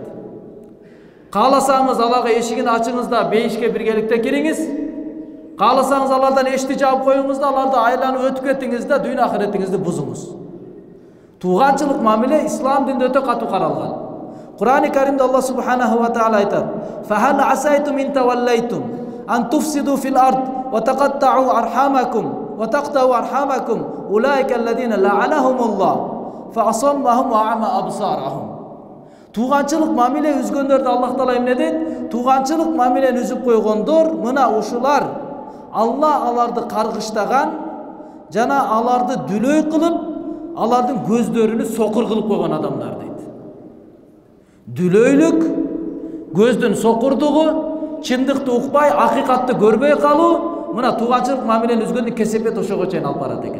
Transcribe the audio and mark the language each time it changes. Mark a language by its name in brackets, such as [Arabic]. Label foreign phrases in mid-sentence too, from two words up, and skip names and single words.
[Kyrgyz] Кааласаңыз аларга эшигин ачыңыз да бейишке биргеликте кириңиз. Кааласаңыз алардан эшти жаап коюңуз да аларды айланып өтүп кетиңиз да дүйнө ахиреттиңизди бузуңуз. Туғанчылык мамиле ислам динде өтө катуу каралган. [Arabic] Кур'ан-ы Каримде الله سبحانه وتعالى айтат: "فهل عسيتم إن توليتم أن تفسدوا في الأرض وتقطعوا أرحامكم وتقطعوا أرحامكم أولئك الذين لعنهم الله فأصمهم وأعمى أبصارهم." [Kyrgyz] Туғанчылык мамиле үзгөндөрдү Аллах Таала эмне дейт? Туғанчылык мамилени үзүп койгондор мына ушулар Алла аларды каргыштаган жана аларды дүлөй кылып, алардын көздөрүнү сокур кылып койгон адамдар дейт. Дүлөйлүк, көздүн сокурдугу, чындыкты укпай, акыйкатты көрбөй калуу, мына туғанчылык мамилени үзгөндүн кесепет ошого чейин алып барат экен.